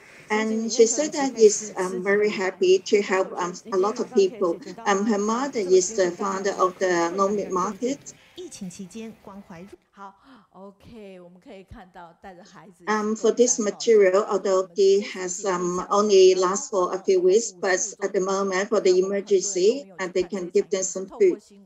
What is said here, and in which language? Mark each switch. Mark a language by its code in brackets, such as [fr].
[en] And she said that is very happy to help a lot of people. Her mother is the founder of the No Meat Market. [zh] 好 ，OK， 我们可以看到带着孩子。 [en] For this material, although it has only last for a few weeks, but at the moment for the emergency, they can give them some food.